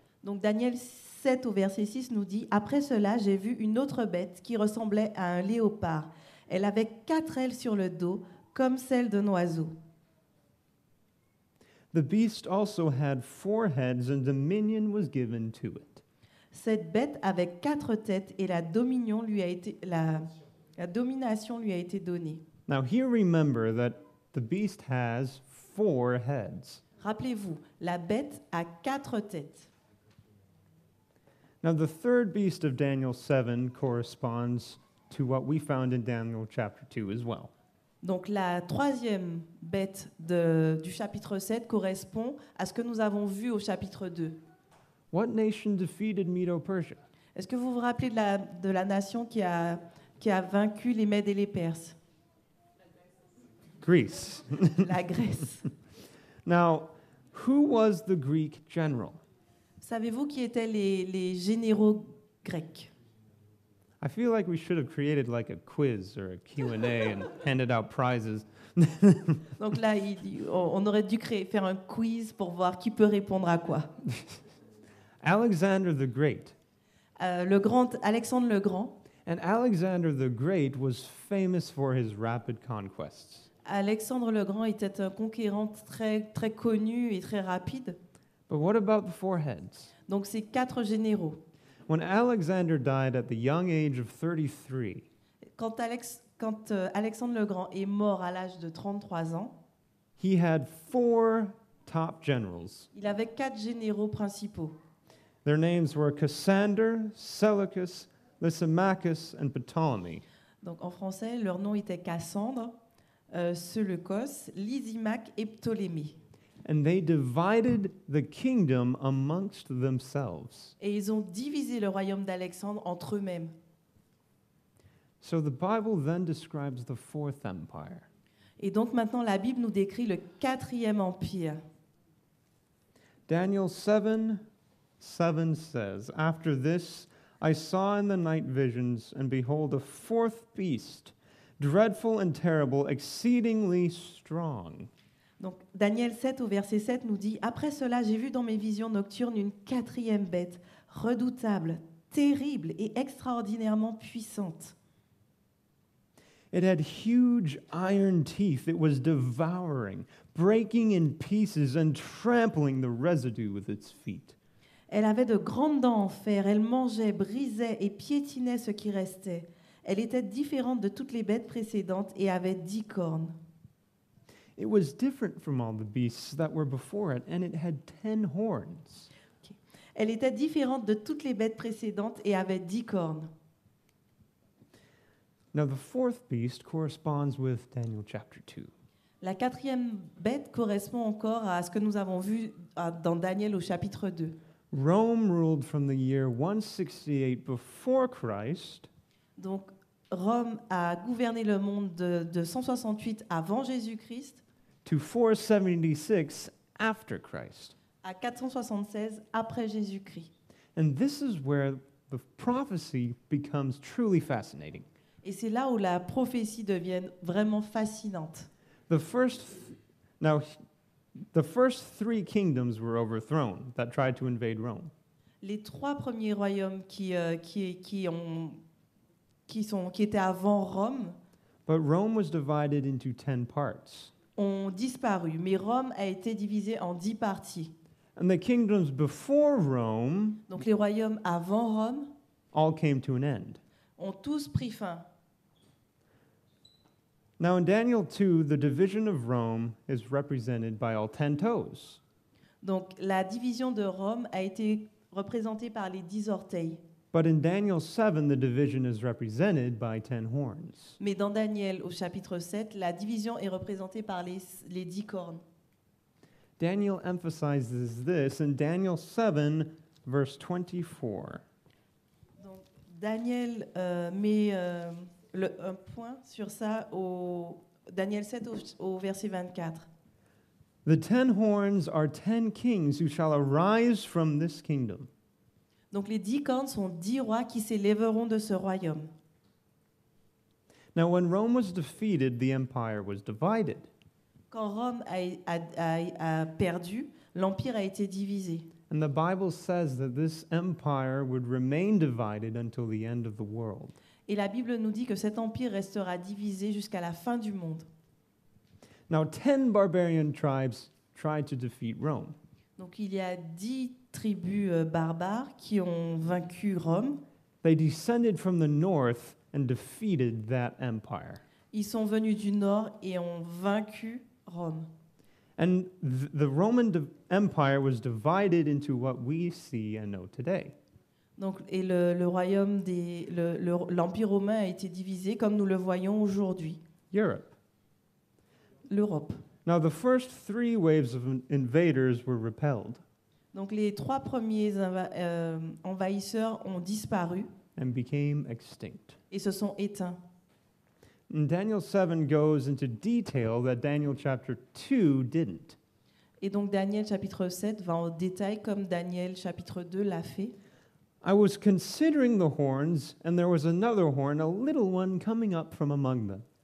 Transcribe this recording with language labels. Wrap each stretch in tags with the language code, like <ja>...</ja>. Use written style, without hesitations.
<fr>Donc Daniel 7 au verset 6 nous dit, Après cela, j'ai vu une autre bête qui ressemblait à un léopard. Elle avait 4 ailes sur le dos, comme celles d'un oiseau.</fr> <en>The beast also had 4 heads, and dominion was given to it.</en> <fr>Cette bête avait 4 têtes et la domination lui a été donnée.</fr> <en>Now here remember that the beast has 4 heads.</en> <fr>Rappelez-vous, la bête a 4 têtes.</fr> <en>Now the third beast of Daniel 7 corresponds to what we found in Daniel chapter 2 as well.</en> <fr>Donc la troisième bête du chapitre 7 correspond à ce que nous avons vu au chapitre 2.</fr> <en>What nation defeated Medo-Persia?</en> <fr>Est-ce que vous vous rappelez de la nation qui a vaincu les Mèdes et les Perses?</fr> <en>Greece.</en> <fr>La Grèce.</fr> <en>Now, who was the Greek general?</en> <fr>Savez-vous qui étaient les généraux grecs?</fr> <en>I feel like we should have created like a quiz or a Q&A and handed out prizes.</en> <fr>Donc là, on aurait dû faire un quiz pour voir qui peut répondre à quoi.</fr> <en>Alexander the Great.</en> <fr>Alexandre le Grand.</fr> <en>And Alexander the Great was famous for his rapid conquests.</en> <fr>Alexandre le Grand était un conquérant très, très connu et très rapide.</fr> <en>But what about the four heads?</en> <fr>Donc ces 4 généraux.</fr> <en>When Alexander died at the young age of 33,</en> <fr>Quand Alexandre le Grand est mort à l'âge de 33 ans,</fr> <en>he had 4 top generals.</en> <fr>il avait 4 généraux principaux.</fr> <en>Their names were Cassander, Seleucus, Lysimachus, and Ptolemy.</en> <fr>Donc en français, leur nom était Cassandre, Seleucos, Lysimaque et Ptolémée.</fr> <en>And they divided the kingdom amongst themselves.</en> <fr>Et ils ont divisé le royaume d'Alexandre entre eux-mêmes.</fr> <en>So the Bible then describes the fourth empire.</en> <fr>Et donc maintenant, la Bible nous décrit le 4e empire.</fr> <en>Daniel 7:7 says, After this I saw in the night visions, and behold, a fourth beast, dreadful and terrible, exceedingly strong.</en> <fr>Donc Daniel 7 au verset 7 nous dit « Après cela, j'ai vu dans mes visions nocturnes une 4e bête, redoutable, terrible et extraordinairement puissante.</fr> <en>It had huge iron teeth it was devouring, breaking in pieces and trampling the residue with its feet.</en> <fr>Elle avait de grandes dents en fer, elle mangeait, brisait et piétinait ce qui restait. Elle était différente de toutes les bêtes précédentes et avait 10 cornes.</fr> <en>It was different from all the beasts that were before it, and it had 10 horns.</en> <fr>Elle était différente de toutes les bêtes précédentes et avait 10 cornes.</fr> <en>Now, the fourth beast corresponds with Daniel chapter 2.</en> <fr>La 4e bête correspond encore à ce que nous avons vu dans Daniel au chapitre 2.</fr> <en>Rome ruled from the year 168 before Christ</en> <fr>Donc, Rome a gouverné le monde de 168 avant Jésus-Christ</fr> <en>to 476 after Christ.</en> <fr>à 476 après Jésus-Christ.</fr> <en>And this is where the prophecy becomes truly fascinating.</en> <fr>Et c'est là où la prophétie devient vraiment fascinante.</fr> <en>The first 3 kingdoms were overthrown that tried to invade Rome.</en> <fr>Les 3 premiers royaumes qui étaient avant Rome</fr> <en>But Rome was divided into 10 parts.</en> <fr>ont disparu, mais Rome a été divisé en 10 parties.</fr> <en>And the kingdoms before Rome</en> <fr>Donc les royaumes avant Rome</fr> <en>all came to an end.</en> <fr>ont tous pris fin.</fr> <en>Now in Daniel 2, the division of Rome is represented by all 10 toes.</en> <fr>Donc la division de Rome a été représentée par les 10 orteils.</fr> <en>But in Daniel 7, the division is represented by 10 horns.</en> <fr>Mais dans Daniel, au chapitre 7, la division est représentée par les 10 cornes.</fr> <en>Daniel emphasizes this in Daniel 7, verse 24.</en> <fr>Donc Daniel met un point sur ça au Daniel 7 au verset 24.</fr> <en>The 10 horns are 10 kings who shall arise from this kingdom.</en> <fr>Donc les 10 cornes sont 10 rois qui s'élèveront de ce royaume.</fr> <en>Now when Rome was defeated, the empire was divided.</en> <fr>Quand Rome a perdu, l'empire a été divisé.</fr> <en>And the Bible says that this empire would remain divided until the end of the world.</en> <fr>Et la Bible nous dit que cet empire restera divisé jusqu'à la fin du monde.</fr> <en>Now 10 barbarian tribes tried to defeat Rome.</en> <fr>Donc il y a 10 tribus barbares qui ont vaincu Rome.</fr> <en>They descended from the north and defeated that empire.</en> <fr>Ils sont venus du nord et ont vaincu Rome.</fr> <en>And the Roman Empire was divided into what we see and know today.</en> <fr>Donc, et le royaume l'empire romain a été divisé comme nous le voyons aujourd'hui.</fr> <en>Europe.</en> <fr>L'Europe.</fr> <en>Now the first 3 waves of invaders were repelled.</en> <fr>Donc les 3 premiers envahisseurs ont disparu</fr> <en>And became extinct.</en> <fr>et se sont éteints.</fr> <en>And Daniel 7 goes into detail that Daniel chapter 2 didn't.</en> <fr>Et donc Daniel chapitre 7 va en détail comme Daniel chapitre 2 l'a fait.</fr> <en>I was considering the horns, and there was another horn, a little one, coming up from among them.</en>